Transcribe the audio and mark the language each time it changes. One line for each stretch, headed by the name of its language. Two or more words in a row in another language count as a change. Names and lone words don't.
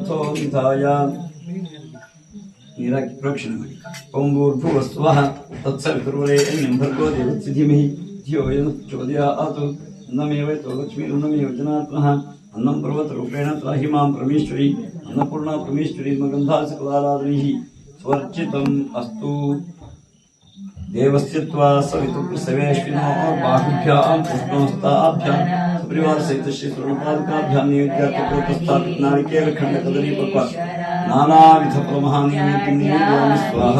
Kannada: ಮಿಥಾಯ ನೀರಾಕಿ ಪ್ರೋಕ್ಷಣೆ ಮಾಡಿ.
Sanskrit: ಓಂ ಭೂರ್ಭುವಸ್ವಃ ತತ್ಸವಿತುರ್ವರೆಣ್ಯಂ ಭರ್ಗೋ ದೇವಸ್ಯ ಧೀಮಹಿ ಧಿಯೋ ಯೋ ನಃ ಪ್ರಚೋದಯಾತ್. ಅನ್ನಮೇವೈತೋ ಲಕ್ಷ್ಮೀರನ್ನಮೇವ ಜನಾತ್ಮನಃ ಅನ್ನಂ ಪರ್ವತರೂಪೇಣ ತ್ರಾಹಿ ಮಾಂ ಪರಮೇಶ್ವರಿ ಅನ್ನಪೂರ್ಣಾ ಪರಮೇಶ್ವರಿ ಮಗಂಧಾಸಕಲಾರಾಧನೈಃ ಸ್ವರ್ಚಿತಂ ಅಸ್ತು. देवस्य त्वा सवितुर्सवेश्विनो बाहुभ्यां पुष्पहस्ताभ्यां सपरिवार सहित श्री स्वर्णपादुकाभ्यां नैवेद्यार्थ प्रोतस्थापित नारिकेल खंड कदली पक्व नानाविध फलमहानैवेद्यं निवेदयामि स्वाहा.